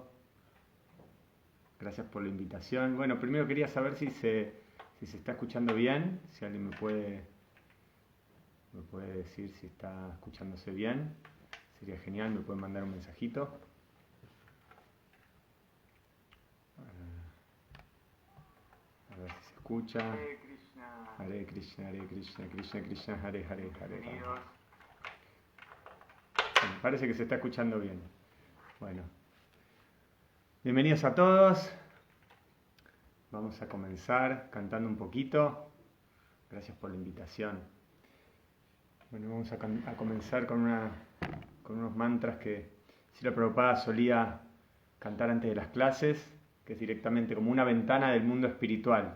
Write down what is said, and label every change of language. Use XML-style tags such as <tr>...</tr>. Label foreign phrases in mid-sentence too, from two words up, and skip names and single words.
<es>Gracias por la invitación. Bueno, primero quería saber si se está escuchando bien, si alguien me puede decir si está escuchándose bien. Sería genial, me pueden mandar un mensajito. A ver si se escucha.</es> <sa>Hare Krishna, Hare Krishna, Krishna Krishna, Hare Hare, Hare Rama.</sa> <es>Bueno, parece que se está escuchando bien. Bueno, bienvenidos a todos. Vamos a comenzar cantando un poquito. Gracias por la invitación. Bueno, vamos a comenzar con unos mantras que Srila Prabhupada solía cantar antes de las clases, que es directamente como una ventana del mundo espiritual.</es>